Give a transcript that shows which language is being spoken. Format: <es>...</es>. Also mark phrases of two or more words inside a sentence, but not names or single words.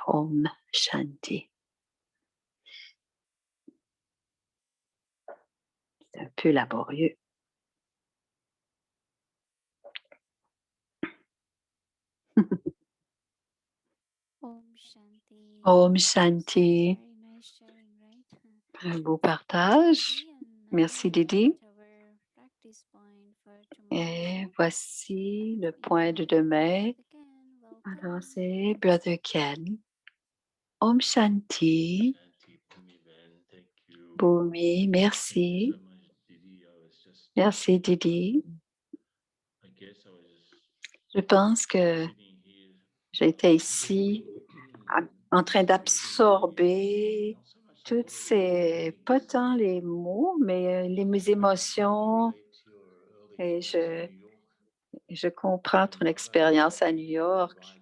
<sa>Om Shanti.</sa> <fr>C'est un peu laborieux.</fr> <sa>Om Shanti. Om Shanti.</sa> <en>Very nice sharing, right?</en> <fr>Un beau partage. Merci, Didi. Et voici le point de demain. Alors, c'est Brother Ken.</fr> <sa>Om Shanti.</sa> <fr>Bhumi, merci. Merci, Didi. Je pense que j'étais ici en train d'absorber toutes ces pas tant les mots, mais mes émotions et je comprends ton expérience à New York.</fr>